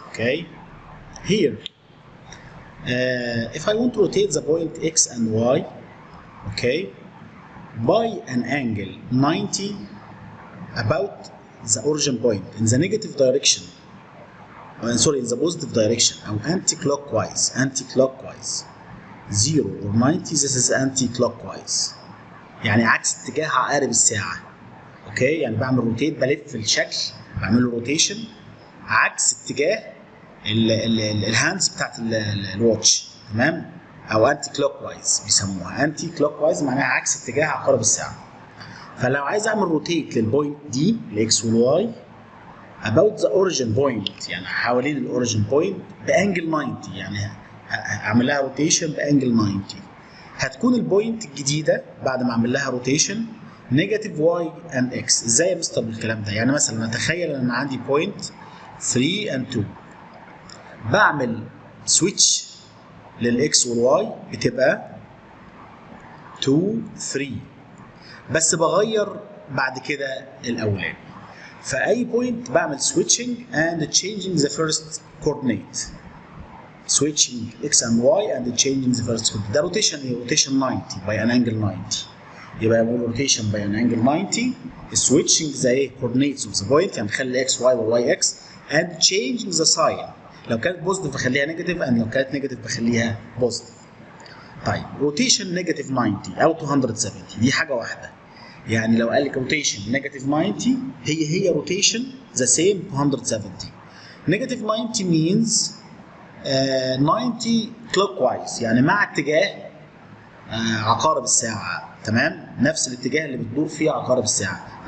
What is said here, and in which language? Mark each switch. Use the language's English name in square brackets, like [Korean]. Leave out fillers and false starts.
[English] Okay, here if I want to rotate the point x and y, okay, by an angle 90 about the origin point in the negative direction, in the positive direction, or anti-clockwise, 0 or 90, this is anti-clockwise، [Arabic] يعني عكس اتجاه عقارب الساعة. اوكي، يعني بعمل روتيت، بلف الشكل، بعمل له روتيشن عكس اتجاه الهاندز بتاعت الواتش، تمام؟ او انتي كلوك وايز بيسموها، انتي كلوك وايز معناها عكس اتجاه عقارب الساعة. فلو عايز اعمل روتيت للبوينت دي، الاكس والواي، [English] about the origin point، [Arabic] يعني حوالين الاوريجن بوينت بانجل 90، يعني اعمل لها روتيشن بانجل 90. هتكون البوينت الجديده بعد ما اعمل لها روتيشن نيجاتيف واي اند اكس. ازاي يا مستر بالكلام ده؟ يعني مثلا نتخيل ان انا عندي بوينت 3 اند 2، بعمل سويتش للاكس والواي بتبقى 2 3، بس بغير بعد كده الاولاني. فأي بوينت بعمل [English] switching and changing the first coordinate. switching x and y and changing the first coordinate. ده rotation ايه؟ rotation 90 by an angle 90. [Arabic] يبقى بقول [English] rotation by an angle 90 switching the ايه؟ coordinates of the point، [Arabic] يعني نخلي [English] x y و y x and changing the sign. [Arabic] لو كانت بوزيتيف بخليها نيجاتيف، and لو كانت نيجاتيف بخليها بوزيتيف. طيب rotation نيجاتيف 90 أو 270 دي حاجة واحدة. يعني لو قال لك روتيشن نيجاتيف 90 هي روتيشن ذا سيم 270. نيجاتيف 90 [English] means [Arabic] 90 كلوك وايز، يعني مع اتجاه عقارب الساعه، تمام؟ نفس الاتجاه اللي بتدور فيه عقارب الساعه.